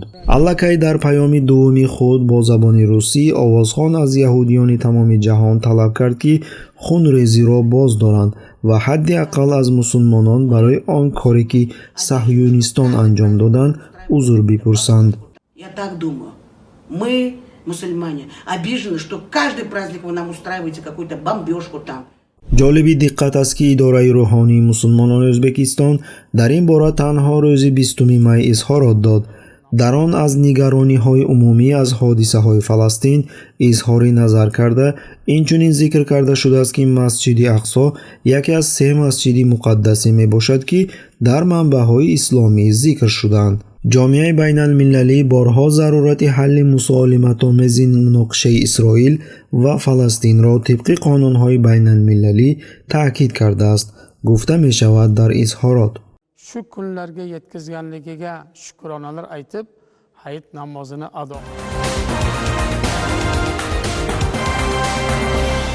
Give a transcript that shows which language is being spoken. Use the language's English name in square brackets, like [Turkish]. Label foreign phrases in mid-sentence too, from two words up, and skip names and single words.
[Tajik] аллакай дар паёми дуввуми худ бо забони русӣ овозхон аз яҳудиёни тамоми ҷаҳон талаб кард, ки хунрезиро боз доранд ва ҳадди аққал аз мусулмонон барои он коре, ки саҳюнистон анҷом доданд, узр бипурсанд. [Russian] Я так думаю. Мы, мусульмане, обижены, что каждый праздник вы нам устраиваете какую-то бомбежку там. [Tajik] ҷолиби диққат аст, ки идораи рӯҳонии мусулмонони Ӯзбекистон дар ин бора танҳо рӯзи 20 май изҳорот дод. дар он аз нигарониҳои умумӣ аз ҳодисаҳои Фаластин изҳори назар карда, инчунин зикр карда шудааст, ки Масҷиди Ақсо яке аз 3 масҷиди муқаддасе мебошад, ки дар манбаъҳои исломӣ зикр шудаанд. ҷомеаи байналмилалӣ борҳо зарурати ҳалли мусолиматомези муноқишаи Исроил ва Фаластинро тибқи қонунҳои байналмилалӣ таъкид кардааст, гуфта мешавад дар изҳорот. [Uzbek] shu kunlarga yetkazganligiga shukronalar aytib, hayit namozini ado